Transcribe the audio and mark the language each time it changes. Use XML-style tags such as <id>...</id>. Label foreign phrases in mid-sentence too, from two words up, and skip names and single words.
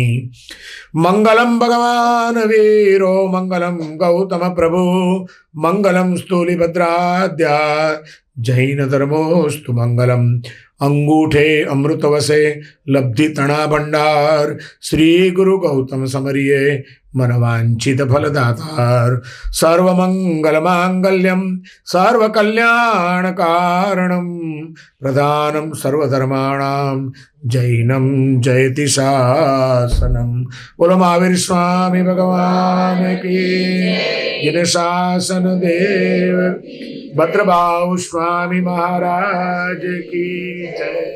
<sa>મંગલમ ભગવાન વીરો, મંગલમ ગૌતમ પ્રભુ, મંગલમ સ્થૂલિભદ્રાદ્યા, જૈન ધર્મોસ્તુ મંગલમ.</sa> <gu>અંગૂઠે અમૃતવસે લબ્ધિ તણા ભંડાર, શ્રી ગુરુ ગૌતમ સમરિયે મનવાંછિત ફળદાતાર.</gu> <sa>सर्वमंगल मांगल्यम, सर्वकल्याण कारणम, प्रधानम सर्वधर्माणाम, जैनम जयति शासनम.</sa> <hi>बोलो महावीर स्वामी भगवान की, जिन शासन देव भद्रबाहु स्वामी महाराज की जय.</hi>